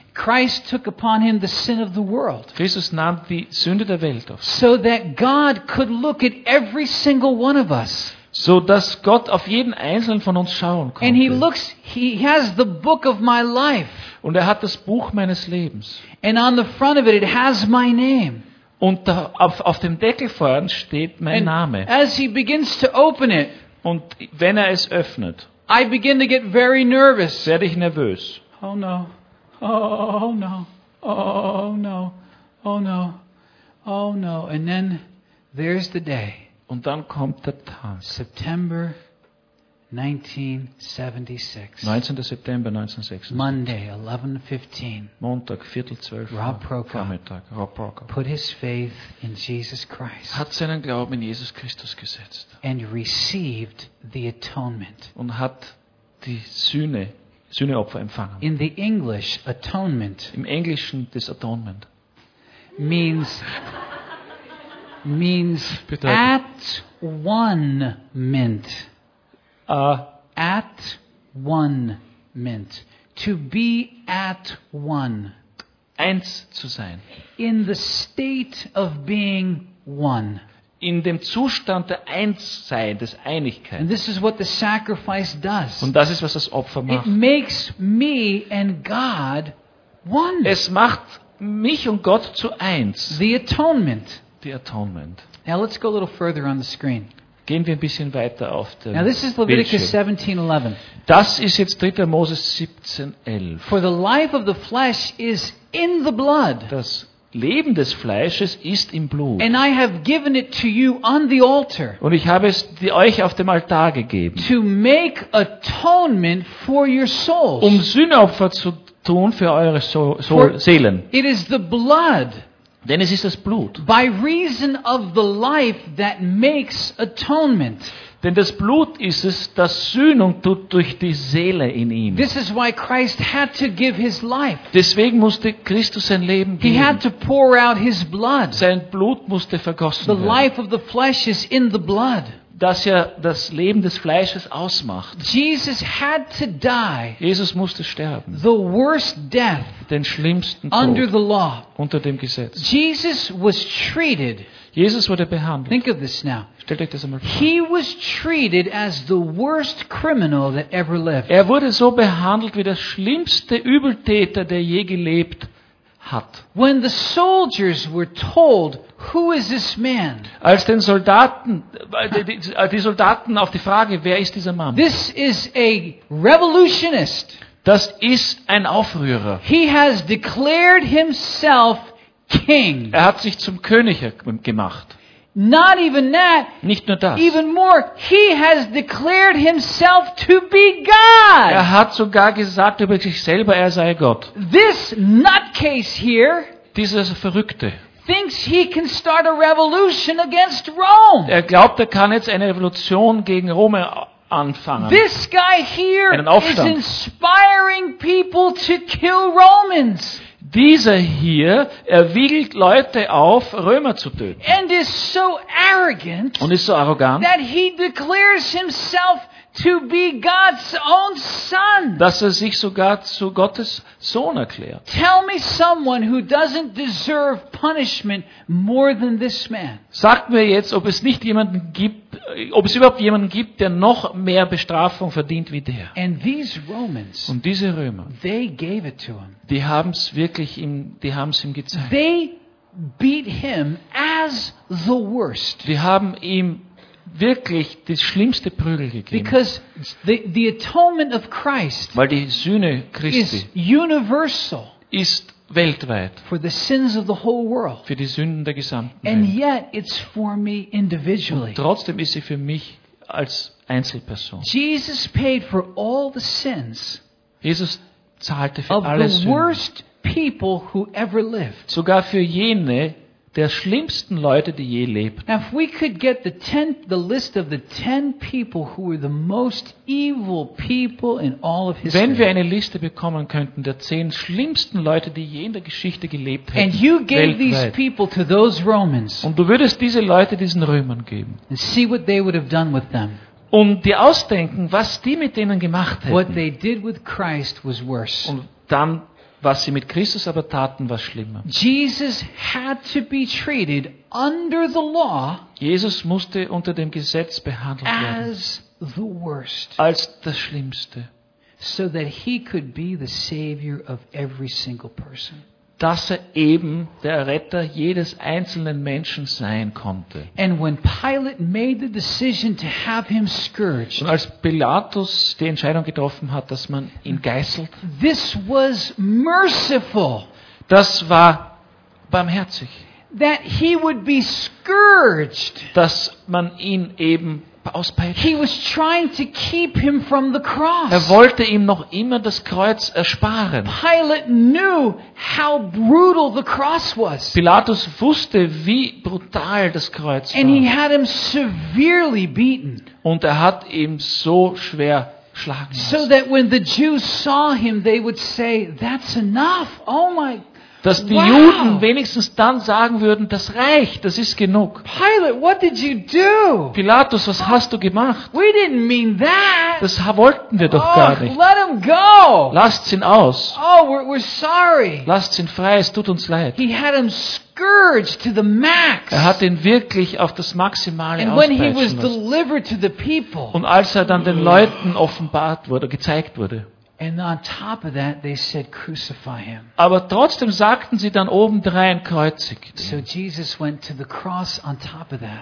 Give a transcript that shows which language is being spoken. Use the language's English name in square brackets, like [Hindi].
[English] Christ took upon him the sin of the world. [German] Christus nahm die Sünde der Welt auf sich. [English] So that God could look at every single one of us. [German] So dass Gott auf jeden einzelnen von uns schauen konnte. [English] And he looks, he has the book of my life. [German] Und er hat das Buch meines Lebens. [English] And on the front of it, it has my name. [German] Und da, auf dem Deckel vorne steht mein Name. [English] As he begins to open it, [German] und wenn er es öffnet, [English] I begin to get very nervous. [German] Werde ich nervös. [English] Oh no. Oh no. Oh no. Oh no. Oh no. And then there's the day. [German] Und dann kommt der Tag. [English] September 1976. Monday, 11:15. [German] Montag, 4:15. [English] Rob Prokop. [German] Vormittag. Rob Prokop. [English] Put his faith in Jesus Christ. [German] Hat seinen Glauben in Jesus Christus gesetzt. [English] And received the atonement. [German] Und hat die Sühneopfer empfangen. [English] In the English, atonement. [German] Im Englischen, [English] this atonement. Means at one mint. At one mint. To be at one. [German] Eins zu sein. [English] In the state of being one. [German] In dem Zustand der Einssein, des Einigkeit. [English] And this is what the sacrifice does. [German] Und das ist, was das Opfer macht. [English] It makes me and God one. [German] Es macht mich und Gott zu eins. [English] The atonement. The atonement. Now let's go a little further on the screen. [German] Gehen wir ein bisschen weiter auf dem [English] Now this is Leviticus 17:11. [German] Das ist jetzt 3. Mose 17:11. [English] For the life of the flesh is in the blood. [German] Das Leben des Fleisches ist im Blut. [English] And I have given it to you on the altar. [German] Und ich habe es euch auf dem Altar gegeben. [English] To make atonement for your souls. [German] Um Sühneopfer zu tun für eure Seelen. [English] It is the blood. [German] Denn es ist das Blut. [English] By reason of the life that makes atonement. [German] Denn das Blut ist es, das Sühnung tut durch die Seele in ihm. [English] This is why Christ had to give his life. [German] Deswegen musste Christus sein Leben geben. [English] He had to pour out his blood. [German] Sein Blut musste vergossen werden. [English] The life of the flesh is in the blood. [German] Dass er das Leben des Fleisches ausmacht. [English] Jesus had to die. [German] Jesus musste sterben. [English] The worst death. [German] Den schlimmsten Tod. [English] Under the law. [German] Unter dem Gesetz. [English] Jesus was treated. [German] Jesus wurde behandelt. [English] Think of this now. [German] Stellt euch das einmal vor. [English] He was treated as the worst criminal that ever lived. [German] Er wurde so behandelt wie der schlimmste Übeltäter, der je gelebt hat. [English] When the soldiers were told, who is this man? [German] Als den Soldaten, die Soldaten auf die Frage, wer ist dieser Mann? [English] This is a revolutionist. [German] Das ist ein Aufrührer. [English] He has declared himself king. [German] Er hat sich zum König gemacht. [English] Not even that. [German] Nicht nur das. [English] Even more, he has declared himself to be God. [German] Er hat sogar gesagt über sich selber, er sei Gott. [English] This nutcase here. [German] Dieser Verrückte. [English] Thinks he can start a revolution against Rome. [German] Er glaubt, er kann jetzt eine Revolution gegen Rom anfangen. [English] This guy here is inspiring people to kill Romans. [German] Dieser hier, er wiegelt Leute auf, Römer zu töten. [English] And is so arrogant, [German] und ist so arrogant, [English] that he declares himself to be God's own son. [German] Dass er sich sogar zu Gottes Sohn erklärt. [English] Tell me someone who doesn't deserve punishment more than this man. [German] Sagt mir jetzt, ob es nicht jemanden gibt, ob es überhaupt jemanden gibt, der noch mehr Bestrafung verdient wie der. [English] And these Romans, [German] und diese Römer, [English] they gave it to him. [German] Die haben es wirklich ihm, die haben es ihm gezeigt. [English] They beat him as the worst. [German] Die haben ihm wirklich das schlimmste Prügel gegeben. [English] Because the atonement of Christ, [German] weil die Sühne Christi [English] is universal, [German] ist weltweit [English] for the sins of the whole world, [German] für die Sünden der gesamten Welt. [English] And yet it's for me individually. [German] Und trotzdem ist sie für mich als Einzelperson. [English] Jesus paid for all the sins, [German] Jesus zahlte für alle Sünden, [English] the worst people who ever lived. [German] Sogar für jene der schlimmsten Leute, die je lebten. [English] Now, if we could get the list of the 10 people who were the most evil people in all of history. [German] Wenn wir eine Liste bekommen könnten der 10 schlimmsten Leute, die je in der Geschichte gelebt hätten. [English] And you gave [German] weltweit [English] these people to those Romans. [German] Und du würdest diese Leute diesen Römern geben. [English] And see what they would have done with them. [German] Und dir ausdenken, was die mit denen gemacht hätten. [English] What they did with Christ was worse. [German] Und dann was sie mit Christus aber taten, war schlimmer. [English] Jesus had to be treated under the law. [German] Jesus musste unter dem Gesetz behandelt werden. [English] As the worst. [German] Als das Schlimmste. [English] So that he could be the savior of every single person. [German] Dass er eben der Retter jedes einzelnen Menschen sein konnte. [English] And when Pilate made the decision to have him scourged, [German] und als Pilatus die Entscheidung getroffen hat, dass man ihn geißelt, [English] this was merciful, [German] das war barmherzig, [English] that he would be scourged, [German] dass man ihn eben auspeitscht. [English] He was trying to keep him from the cross. [German] Er wollte ihm noch immer das Kreuz ersparen. [English] Pilate knew how brutal the cross was. [German] Pilatus wusste, wie brutal das Kreuz war. [English] And he had him severely beaten. [German] Und er hat ihn so schwer schlagen lassen. [English] So that when the Jews saw him, they would say, "That's enough. Oh my God." [German] Dass die wow. Juden wenigstens dann sagen würden, das reicht, das ist genug. [English] Pilate, what did you do? [German] Pilatus, was hast du gemacht? [English] We didn't mean that. [German] Das wollten wir doch gar nicht. [English] Let him go. [German] Lasst ihn aus. [English] Oh, we're sorry. [German] Lasst ihn frei, es tut uns leid. [English] He had him scourged to the max. [German] Er hat ihn wirklich auf das Maximale auspeitschen lassen. [English] Delivered to the people. [German] Und als er dann den Leuten offenbart wurde, gezeigt wurde. [English] And on top of that, they said, "Crucify him." [German] Aber trotzdem sagten sie dann obendrein, kreuzigt ihn. [English] So Jesus went to the cross on top of that.